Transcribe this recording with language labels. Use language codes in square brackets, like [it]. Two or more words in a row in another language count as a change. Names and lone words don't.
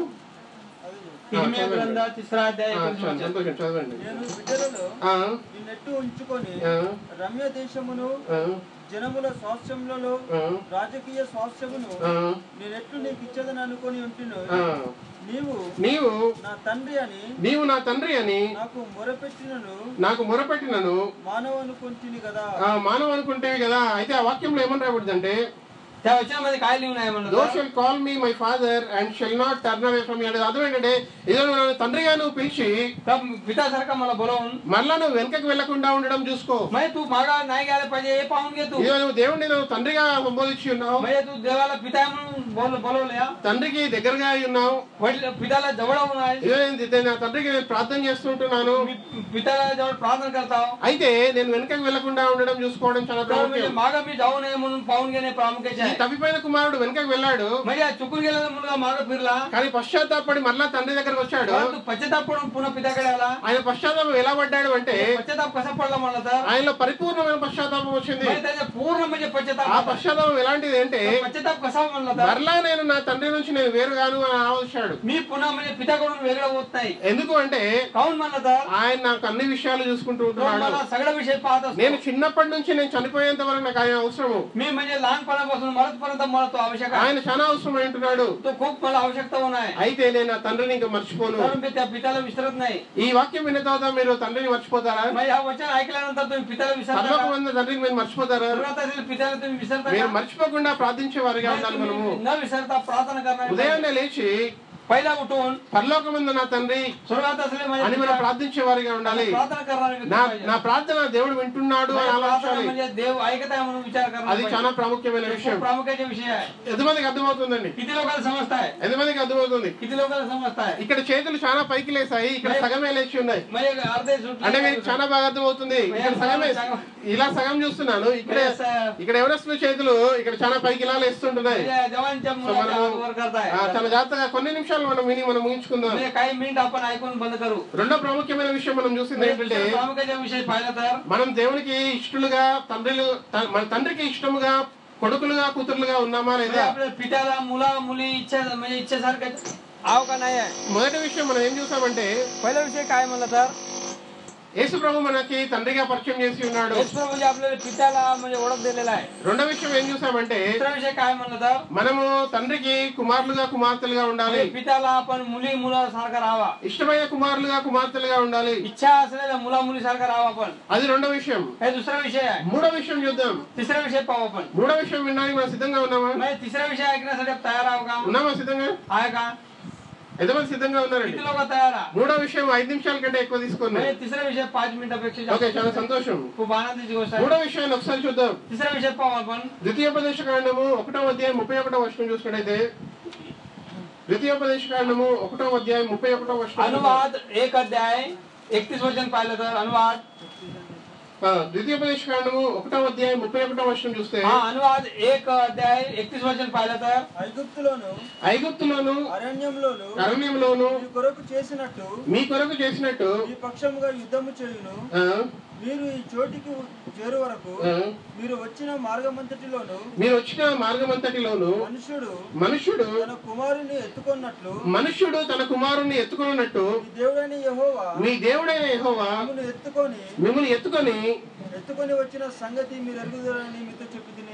[mr] इर्मिया ग्रंथ 3रा अध्याय 19 वचन. [te] సంతోషం, చదవండి. నేను బిడ్డలలో నిన్నెట్లు ఉంచుకొని రమ్య దేశమును జనముల స్వాస్థ్యములలో రాజకీయ స్వాస్థ్యమును నేనెట్లు నీకు ఇచ్చదని అనుకొని ఉంటును. నీవు నా తండ్రి అని నాకు మొరపెట్టినను మానవ అనుకుంటుంది కదా. మానవ అనుకుంటేవి కదా. అయితే ఆ వాక్యంలో ఏమని రాబడిందంటే, [mr] त्या वचनामध्ये काय लिहून आहे म्हणलं, [en] those shall call me my father and shall not turn away from me. [te] అంటే అర్థం ఏంటంటే, ఏదో నన్ను తండ్రిగా నువ్వు పిలిచి [mr] पितासारखा मला बोलावून [te] మళ్ళా నువ్వు వెనకకి వెళ్లకుండా ఉండడం చూసుకో. [mr] म्हणजे तू मागा नाही गेला पाहिजे हे पाहून घे. तू [te] ఇదో నువ్వు దేవుడిని నువ్వు తండ్రిగా సంబోధించి ఉన్నావు. [mr] म्हणजे तू देवाला पिता म्हणून बोलवले, [te] తండ్రికి దగ్గరగా ఉన్నావు, [mr] पिताला जवळ आहे. [te] ఇదో నా తండ్రికి నేను ప్రార్థన చేస్తుంటున్నాను, [mr] पिताला जवळ प्रार्थना करताव. [te] అయితే నేను వెనకకి వెళ్లకుండా ఉండడం చూసుకోవడం చాలా ప్రాముఖ్యం. [mr] मागा मी जाऊ नये म्हणून पाहून घेणे प्रामुख्याचे आहे. [te] తప్పిపోయిన కుమారుడు వెనకకి వెళ్ళాడు, [mr] म्हणजे चुकून गेलेला मुलगा मागे फिरला, [te] కానీ పశ్చాత్తాపడి మళ్ళా తండ్రి దగ్గరకు వచ్చాడు. [mr] पश्चाताप पडून पुन्हा पित्याकडे आला. [te] ఆయన పశ్చాత్తాపం ఎలా పడ్డాడు అంటే, [mr] पश्चाताप कसा पडला म्हणलं तर [te] ఆయనలో పరిపూర్ణమైన పశ్చాత్తాపం వచ్చింది. [mr] त्याच्या पूर्ण म्हणजे पश्चाताप. [te] ఆ పశ్చాత్తాపం ఎలాంటిది అంటే, [mr] पश्चाताप कसा म्हणलं तर [te] మరలా నేను నా తండ్రి నుంచి నేను వేరుగాను అని ఆలోచించాడు. [mr] मी पुन्हा म्हणजे पित्याकडून वेगळं होत नाही. [te] ఎందుకు అంటే, [mr] काहून म्हणलं तर [te] ఆయన నాకు అన్ని విషయాలు చూసుకుంటూ ఉంటున్నాడు. [mr] मला सगळं विषय पाहत असतो. [te] నేను చిన్నప్పటి నుంచి నేను చనిపోయేంత వరకు నాకు ఆయన అవసరము. [mr] मी म्हणजे लहानपणापासून मरतपर्यंत मला तो आवश्यक आहे. [te] ఆయన చాలా అవసరమై ఉంటున్నాడు. [mr] तो खूप मला आवश्यकता होणार आहे. [te] అయితే నేను నా తండ్రిని ఇంకా మర్చిపోను. [mr] कारण मी त्या पित्याला विसरत नाही. [te] ఈ వాక్యం విన్న తర్వాత మీరు తండ్రిని మర్చిపోతారా? [mr] मग या वचन ऐकल्यानंतर तुम्ही पित्याला विसरता का? [te] పరలోకమందున్న తండ్రిని మీరు మర్చిపోతారా? [mr] स्वर्गात असलेल्या पित्याला तुम्ही विसरता [te] మీరు [mr] का? [te] మర్చిపోకుండా ప్రార్థించే వారిగా ఉండాలి మనము. [mr] न विसरता प्रार्थना करणार. [te] ఉదయాన్నే లేచి [mr] पहिला उठून [te] పరలోకమందున్న నా తండ్రి [mr] स्वर्गात असलेले [te] అని మనం ప్రార్థించే వారిగా ఉండాలి. [mr] प्रार्थना करणारे व्यक्ती [te] నా [mr] पाहिजे. [te] నా ప్రార్థన దేవుడు వింటున్నాడు అని [mr] प्रार्थना [te] ఆలోచించాలి. [mr] म्हणजे देव ऐकत आहे म्हणून विचार करणार [te] అది [mr] पाहिजे. [te] చాలా ప్రాముఖ్యమైన [mr] खूप [te] విషయం. [mr] प्रामुख्याचे विषय आहे. [te] ఎంతమందికి అర్థమవుతుందండి? [mr] किती लोकांना समजताय? [te] ఎంతమందికి అర్థమవుతుంది? [mr] किती लोकांना समजताय? [te] ఇక్కడ చేతులు చాలా పైకి లేసాయి, ఇక్కడ సగమే లేచి ఉన్నాయి. [mr] म्हणजे अर्धे सुटले. [te] అంటే మీకు చాలా బాగా అర్థమవుతుంది. ఇక్కడ సగమే, ఇలా సగం చూస్తున్నాను. ఇక్కడ ఎవరెస్ట్ చేతులు ఇక్కడ చాలా పైకి ఇలా లేస్తుంటున్నాయి. [mr] जवानच्या मुलाला वर करताय. [te] చాలా జాగ్రత్తగా కొన్ని నిమిషాలు మనం విని మనం ముగించుకుందాం. [mr] म्हणजे काही मिनिट आपण ऐकून बंद करू. [te] రెండో ప్రాముఖ్యమైన విషయం మనం చూసింది ఏంటంటే, [mr] प्रामुख्याचा विषय पाहिला तर [te] మనం దేవునికి ఇష్టలుగా మన తండ్రికి ఇష్టముగా కొడుకులుగా కూతురులుగా ఉన్నామా లేదా? [mr] आपल्या पित्याला मुला मुली इच्छा म्हणजे इच्छेसारखं आव का नाही आहे? [te] మొదటి విషయం మనం ఏం చూసామంటే, [mr] पहिला विषय काय म्हणलं तर [te] యేసు ప్రభు మనకి తండ్రిగా పరిచయం చేసి ఉన్నాడు. [mr] येशू म्हणजे आपल्याला पित्याला म्हणजे ओळख दिलेला आहे. [te] రెండో విషయం ఏం చూసామంటే, [mr] दुसरा विषय काय म्हणलं तर [te] మనము తండ్రికి కుమారులుగా కుమార్తెలుగా ఉండాలి. [mr] पित्याला आपण मुली मुलासारखा राहावा. [te] ఇష్టమైన కుమారులుగా కుమార్తెలుగా ఉండాలి. [mr] इच्छा असलेल्या मुला मुलीसारखा राहावा आपण. [te] అది రెండో విషయం. [mr] हे दुसरा विषय आहे. [te] మూడో విషయం చూద్దాం. [mr] तिसरा विषय पाहू आपण. [te] మూడో విషయం వినడానికి మనం సిద్ధంగా ఉన్నామా? [mr] म्हणजे तिसरा विषय ऐकण्यासाठी आपण तयार आहोत का? [te] ఉన్నామా సిద్ధంగా? [mr] आहे का? [te] ఎంతమంది సిద్ధంగా ఉన్నారండి? [mr] किती लोक तयार आहे? [te] మూడో విషయం 5 నిమిషాల కంటే ఎక్కువ తీసుకున్నాం. [mr] म्हणजे तिसरा विषय 5 मिनिटापेक्षा जास्त. [te] ఓకే, చాలా సంతోషం. [mr] खूप आनंदाची गोष्ट आहे. [te] మూడో విషయాన్ని ఒకసారి చూద్దాం. [mr] तिसरा विषय पाहू आपण. [te] ద్వితీయోపదేశకాండము 1వ అధ్యాయం 31వ వచనం చూసినట్లయితే, ద్వితీయోపదేశకాండము 1వ అధ్యాయం 31వ వచనం. [mr] अनुवाद 1 अध्याय 31 वचन पाहिलं तर अनुवाद [te] ద్వితీయోపదేశకాండము 1వ అధ్యాయం 31వ వచనం చూస్తే, अनुवाद 1 अध्याय 31 वचन पाहिलं तर ఐగుప్తులోను అరణ్యంలోను మీ కొరకు చేసినట్టు ఈ పక్షముగా యుద్ధము చేయును. మీరు ఈ చోటికి చేరు వరకు మీరు వచ్చిన మార్గమంతటిలోను మనుష్యుడు తన కుమారుని ఎత్తుకున్నట్టు మీ దేవుడైన యెహోవా మిమ్మల్ని ఎత్తుకొని వచ్చిన సంగతి మీరు ఎరుగుదురని మీతో చెప్పుతిని.